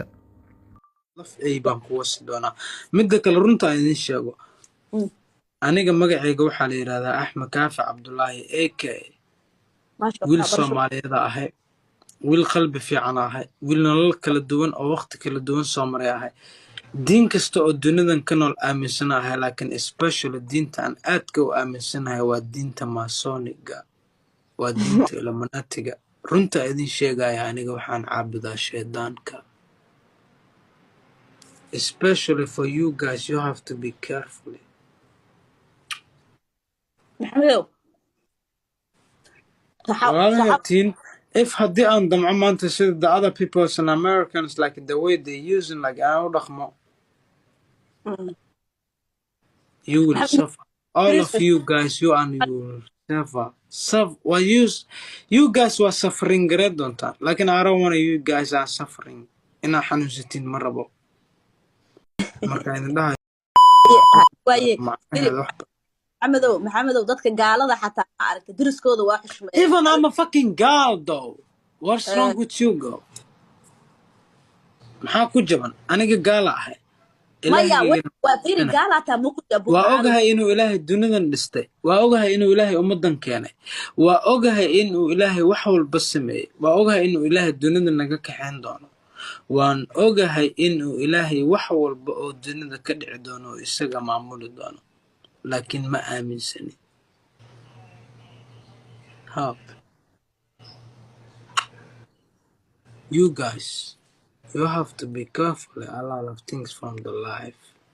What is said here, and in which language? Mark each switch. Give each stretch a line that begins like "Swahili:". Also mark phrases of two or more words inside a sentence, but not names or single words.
Somali: laf ay baan ku wasi doonaa midda kale runta aan idiin sheego aniga magacayga waxaa la yidhahdaa axmed kaafi cabdulaahi aka wiil soomaaliyeed ahay wiil qalbi fiican ahay wiil nolol kala duwan oo waqti kala duwan soo maray ahay diin kasta oo dunidan ka nool aaminsanahay laakiin especially diinta aan aadka u aaminsanahay waa diinta maasoniga waa diinta illuminatiga runta idin sheegaya aniga waxaan caabudaa shaydaanka
English: especially for you guys you have to be careful walaalahaytiin if
Somali: haddii aan damco maanta sida
English: the other peoples and Americans like the way they using like
Somali: aan u dhaqmo
English: you will suffer all of you guys you will suffer well you guys were suffering
Somali: gareed doontaan laakiin
English: I don't want you guys are suffering
Somali: inaa xanuunsatiin ma rabo marka idin dhahay maxamedow dadka gaalada xataa arka diriskooda waa xushmay
English: even I'm a fucking girl though what's wrong with you girl
Somali: maxaa ku jaban aniga gaala ahay maya waa fiiri gaalata muku jabo waa ogahay inuu ilaahay dunidan dhistay waa ogahay inuu ilaahay ummadan keenay waa ogahay inuu ilaahay wax walba sameeyay waa ogahay inuu ilaahay dunidan naga kaxeyn doono waan ogahay inuu ilaahay wax walba oo dunida ka dhici doono oo isaga maamuli doono laakiin ma aaminsani
English: help you guys you have to be careful a lot of things from the life